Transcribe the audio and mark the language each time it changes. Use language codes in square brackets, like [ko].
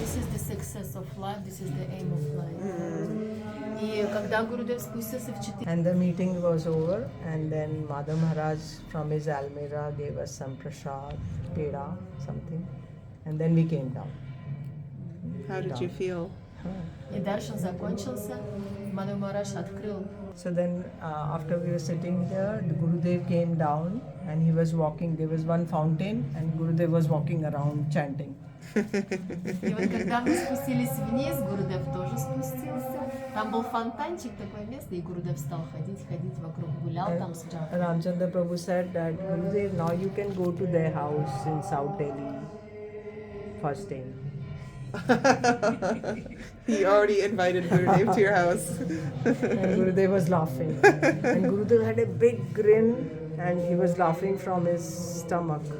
[en] This is the success of life. This is the aim of life. And the meeting was over, and then Madhav Maharaj from his Almira gave us some prasad, peda, something, and then we came down. How did you feel? [ru] И даршан закончился, Мадхав Маharaj открыл. [en] So then after we were sitting there, the Gurudev came down and he was walking. There was one fountain and Gurudev was walking around chanting. [ru] И вот когда мы спустились вниз, Гурудев тоже спустился. Там был фонтанчик, такое место, и Гурудев стал ходить вокруг, гулял там с Джапой. [en] Ramchandra Prabhu said that, Gurudev, now you can go to their house in South Delhi for staying. He already invited Gurudev to your house. And Gurudev was laughing. And Gurudev had a big grin and he was laughing from his stomach.